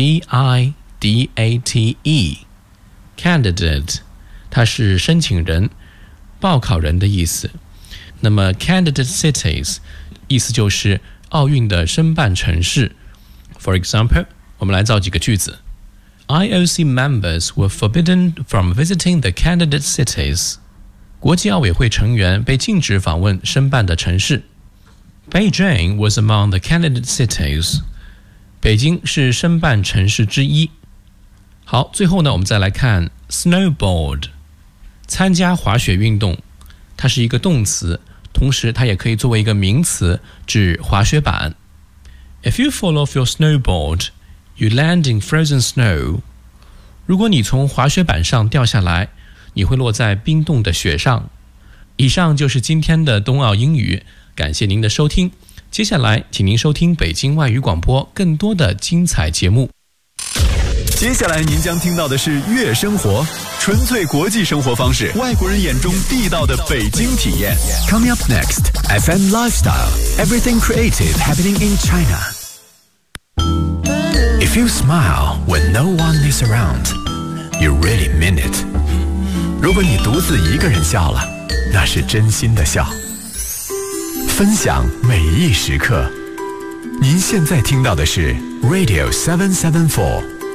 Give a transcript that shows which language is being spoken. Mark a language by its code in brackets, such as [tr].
[zh] C-A-N-D-I-D-A-T-E Candidate， 它是申请人、报考人的意思。那么 Candidate cities 意思就是奥运的申办城市。 [en] For example， [zh] 我们来造几个句子。 [en] IOC members were forbidden from visiting the candidate cities。 [zh] 国际奥委会成员被禁止访问申办的城市。 [en] Beijing was among the candidate cities。 [zh] 北京是申办城市之一。好，最后呢，我们再来看 snowboard， 参加滑雪运动，它是一个动词，同时它也可以作为一个名词，指滑雪板。 [en] If you fall off your snowboard, you land in frozen snow。 [zh] 如果你从滑雪板上掉下来，你会落在冰冻的雪上。以上就是今天的冬奥英语，感谢您的收听。接下来，请您收听北京外语广播更多的精彩节目。接下来您将听到的是悦生活，纯粹国际生活方式，外国人眼中地道的北京体验。 [en] Coming up next, FM Lifestyle, everything creative happening in China. If you smile when no one is around, you really mean it. [zh] 如果你独自一个人笑了，那是真心的笑。分享每一时刻，您现在听到的是 Radio 774。